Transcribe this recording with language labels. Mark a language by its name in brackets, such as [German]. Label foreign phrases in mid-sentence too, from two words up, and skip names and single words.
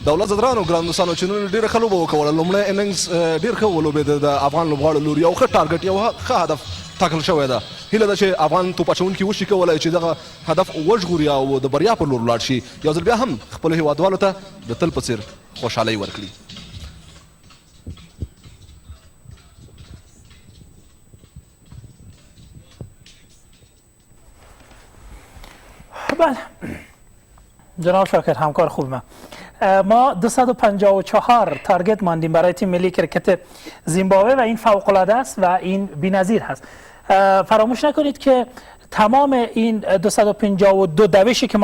[Pashto] دولت زدرانو ګران دوستانو چې نن ډېره ښه لوبه وکوله لومړی اننګز ډېر ښه ولوبېده د افغان لوبغاړو لوري یو ښه ټارګټ یو ښه هدف ټاکل شوی ده هیله ده چې افغان توپ اچوونکي وشي کولی چې دغه هدف وژغوري او د بریا پر لور ولاړ شي یو ځل بیا هم خپلو هیوادوالو ته د تل په څېر خوشحالۍ ورکړي [Persian] بله جناب شاکر همکار خوب ما 254 تارگت ماندیم برای تیم ملی کرکت زیمبابوه و این فوق‌العاده است و این بی‌نظیر هست فراموش نکنید که تمام این 252 دوشی که ما